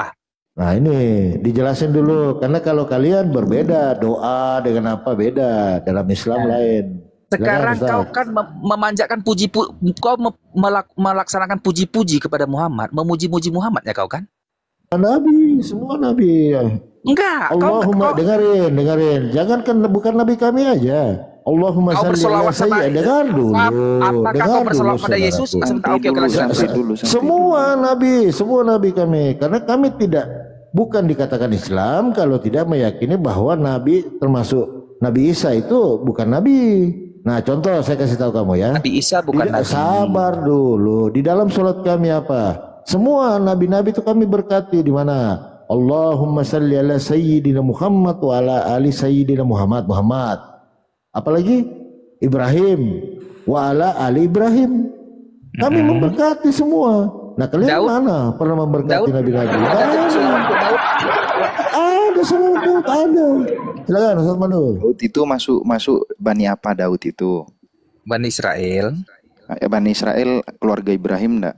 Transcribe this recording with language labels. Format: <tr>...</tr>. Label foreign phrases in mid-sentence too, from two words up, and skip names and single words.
<id>Nah ini dijelasin dulu, karena kalau kalian berbeda doa dengan apa beda dalam Islam lain. Sekarang kau kan memanjakan kau melaksanakan puji-puji kepada Muhammad, memuji-muji Muhammad ya kau kan? Nabi, semua Nabi. Enggak. Allahumma dengerin. Jangankan bukan Nabi kami aja.</id> <ar>اللهم صل على سيدنا.</ar> <id>Dengar dulu. Apakah kau bersolawat pada Yesus? Semua Nabi kami. Karena kami bukan dikatakan Islam kalau tidak meyakini bahwa Nabi termasuk Nabi Isa itu bukan Nabi. Nah contoh saya kasih tahu kamu ya. Nabi Isa bukan Nabi. Sabar dulu. Di dalam sholat kami apa? Semua nabi-nabi itu kami berkati di mana?</id> <ar>اللهم صل على سيدنا محمد وعلى آل سيدنا محمد. Apalagi إبراهيم وعلى آل إبراهيم.</ar> <id>Kami memberkati semua. Nah kalian mana pernah memberkati nabi-nabi? Ada semua ada. Silakan Ustaz Manu. Daud itu masuk Bani apa Daud itu? Bani Israel. Bani Israel keluarga Ibrahim enggak?</id>